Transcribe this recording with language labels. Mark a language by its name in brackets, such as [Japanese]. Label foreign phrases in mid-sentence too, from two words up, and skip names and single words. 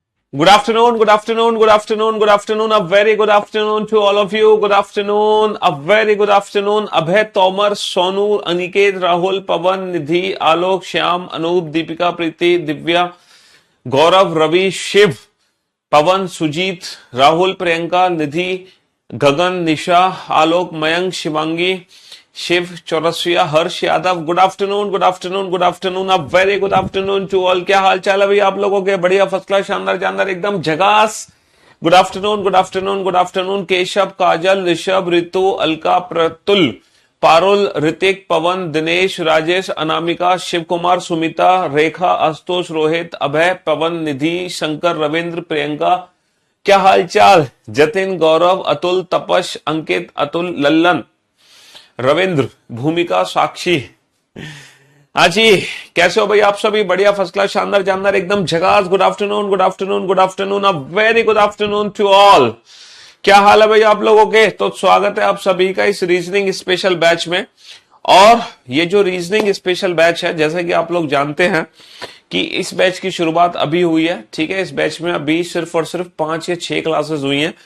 [English] Good afternoon, good afternoon, good afternoon, good afternoon. A very good afternoon to all of you. Good afternoon, a very good afternoon. [Hindi] अभय, तोमर, सोनू, अनिकेत, राहुल, पवन, निधि, आलोक, श्याम, अनूप, दीपिका, प्रीति, दिव्या, गौरव, रवि, शिव, पवन, सुजीत, राहुल, प्रियंका, निधि, गगन, निशा, आलोक, मयंक, शिवांगी, शिव, चौरसिया, हर्ष यादव। [English] Good afternoon, good afternoon, good afternoon, a very good afternoon to all. [Hindi] क्या हाल चाल है भाई आप लोगों के? बढ़िया, [English] first class, [Hindi] शानदार जानदार, एकदम झकास। [English] Good afternoon, good afternoon, good afternoon. [Hindi] केशव, काजल, ऋषभ, ऋतु, अलका, प्रतुल, पारुल, ऋतिक, पवन, दिनेश, राजेश, अनामिका, शिव कुमार, सुमिता, रेखा, आशुतोष, रोहित, अभय, पवन, निधि, शंकर, रविंद्र, प्रियंका। क्या हाल चाल? जतिन, गौरव, अतुल, तपश, अंकित, अतुल, लल्लन, रविंद्र, भूमिका, साक्षी। हाँ जी, कैसे हो भाई आप सभी? बढ़िया, [English] first class, [Hindi] शानदार जानदार, एकदम झकास। [English] Good afternoon, good afternoon, good afternoon, a very good afternoon to all. [Hindi] क्या हाल है भाई आप लोगों के? तो स्वागत है आप सभी का इस [English] reasoning special batch [Hindi] में। और ये जो [English] reasoning special batch [Hindi] है, जैसा कि आप लोग जानते हैं कि इस बैच की शुरुआत अभी हुई है। ठीक है, इस बैच में अभी सिर्फ और सिर्फ 5 या 6 क्लासेस हुई हैं।